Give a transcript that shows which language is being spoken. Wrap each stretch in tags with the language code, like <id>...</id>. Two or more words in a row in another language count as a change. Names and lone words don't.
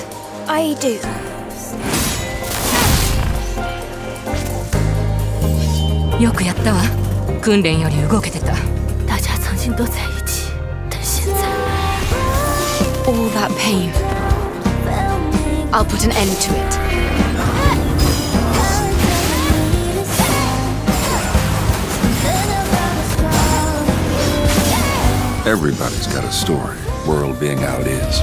<en>I do.</en> <ja>よくやったわ。訓練より動けてた。</ja> <zh>大家曾经都在一起，但现在</zh> <en>All that pain. I'll put an end to it. Everybody's got a story, world being how it is.</en>